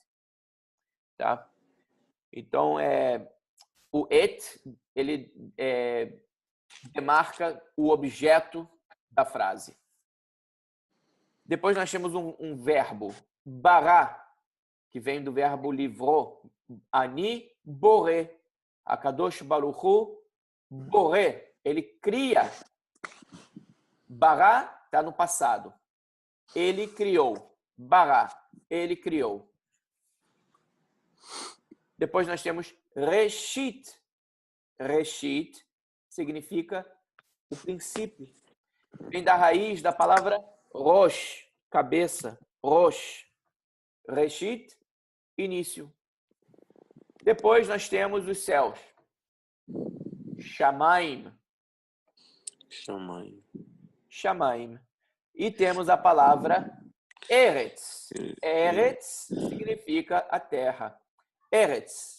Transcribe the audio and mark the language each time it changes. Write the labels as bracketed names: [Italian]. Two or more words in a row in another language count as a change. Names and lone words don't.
[Portuguese] Tá? Então, o et, ele demarca o objeto da frase. Depois nós temos um verbo, bará, que vem do verbo livrou, [Hebrew] אני בורא. הקדוש ברוך הוא, בורא, [Portuguese] ele cria. Bará está no passado. Ele criou. Bará, ele criou. Depois nós temos reshit. Reshit significa o princípio. Vem da raiz da palavra rosh, cabeça. Rosh. Reshit, início. Depois nós temos os céus. Shamaim. Shamaim. Shamaim. E temos a palavra Eretz. Eretz significa a terra. Eretz.